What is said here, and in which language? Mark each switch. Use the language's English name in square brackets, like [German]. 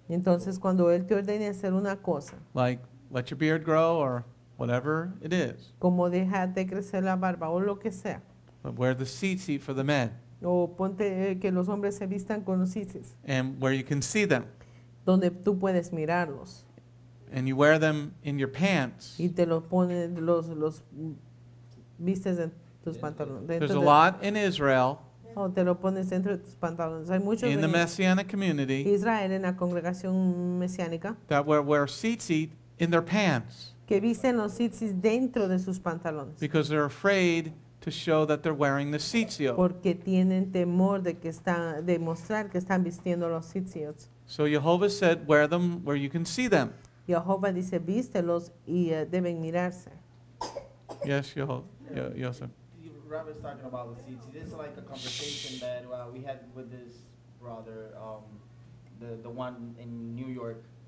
[Spanish] Entonces, cuando Él te ordene hacer una cosa, [English] like let your beard grow or whatever it is, [Spanish] como déjate crecer la barba o lo que sea, [English] but wear the tzitzit for the men, [Spanish] o ponte que los hombres se vistan con los tzitzis, [English] and where you can see them, [Spanish] donde tú puedes mirarlos, [English] and you wear them in your pants. [Spanish] y te los pones, los vistes en tus pantalones. [English] There's a lot in Israel, [Spanish] O te lo pones dentro de tus pantalones. Hay muchos [English] in the [Spanish] en [English] Messianic community, [Spanish] Israel, en la congregación mesiánica, [English] that wear tzitzit in their pants [Spanish] que visten los tzitzis dentro de sus pantalones, [English] because they're afraid to show that they're wearing the tzitzit. [Spanish] porque tienen temor de mostrar que están vistiendo los tzitzit. [English] So Jehovah said, wear them where you can see them. [Spanish] Jehová dice, vístelos y deben mirarse. [English] Yes, Jehovah. Yosef. Robert's talking about the seats. This is like a conversation that we had with this brother, the one in New York.